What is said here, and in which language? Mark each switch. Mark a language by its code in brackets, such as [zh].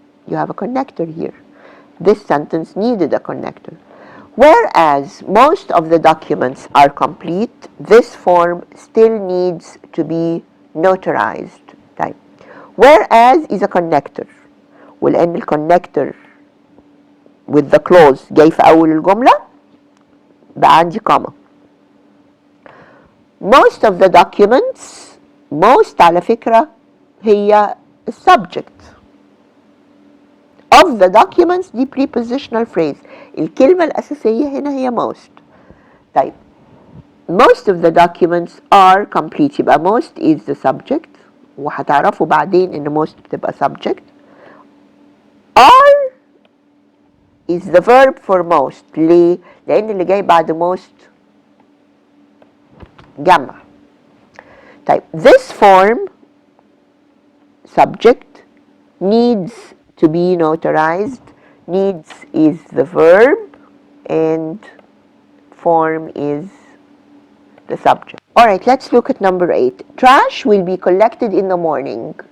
[en] You have a connector here. This sentence needed a connector. Whereas most of the documents are complete, this form still needs to be notarized. طيب. Whereas is a connector. [ar] ولأن الكونكتور [en] with the clause [ar] جاي في أول الجملة بقى عندي comma. [en] Most of the documents، most [ar] على فكرة هي [en] subject. Of the documents دي prepositional phrase. [ar] الكلمة الأساسية هنا هي most. [en] طيب most of the documents are complete. [ar] يبقى [en] most is the subject، [ar] وهتعرفوا بعدين إن [en] most [ar] بتبقى [en] subject. are is the verb for most. [ar] ليه؟ لأن اللي جاي بعد most جمع. [en] طيب this form subject needs to be notarized. Needs is the verb and form is the subject. All right, let's look at number 8. Trash will be collected in the morning.